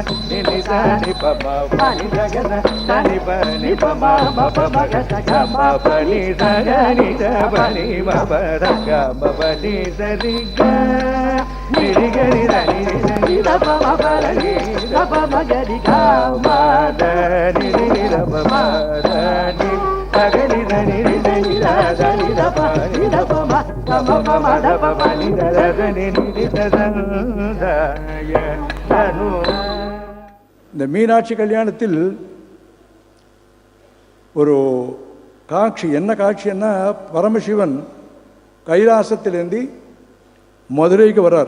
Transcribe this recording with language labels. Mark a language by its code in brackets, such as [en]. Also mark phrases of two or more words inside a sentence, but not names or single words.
[ta] ని ని స ని పమ పని గ గ స ని ప ని పమ మ పమ గ స గ మ పని స గ ని స పని మ ప ర గ మ పని స రి గ ని రి గ ని ర ని రి స ని ర ప మ ప ర ని ర ప మ గ రి గ మ ద ని రి ని ర ప మ ర ని ర గ ని ర ని రి స ని ర ద ని ర ప ని ర ప మ இந்த மீனாட்சி கல்யாணத்தில் ஒரு காட்சி, என்ன காட்சின்னா பரமசிவன் கைலாசத்திலேருந்து மதுரைக்கு வரார்.